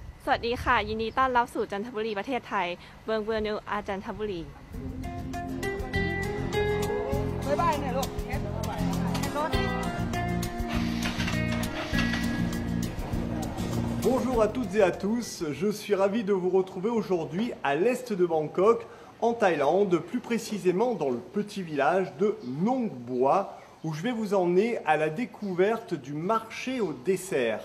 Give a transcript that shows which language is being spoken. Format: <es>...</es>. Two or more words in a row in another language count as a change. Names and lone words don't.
<th>วัสดีค่ะยินดีต้อนรับสู่จันทบุรีประเทศไทยเมืองเวอร์นิวอาจันทบุรี บ๊ายบายเนี่ยลูก</th> <fr>Bonjour à toutes et à tous, je suis ravi de vous retrouver aujourd'hui à l'est de Bangkok, en Thaïlande, plus précisément dans le petit village de Nong Bua, où je vais vous emmener à la découverte du marché au dessert.</fr>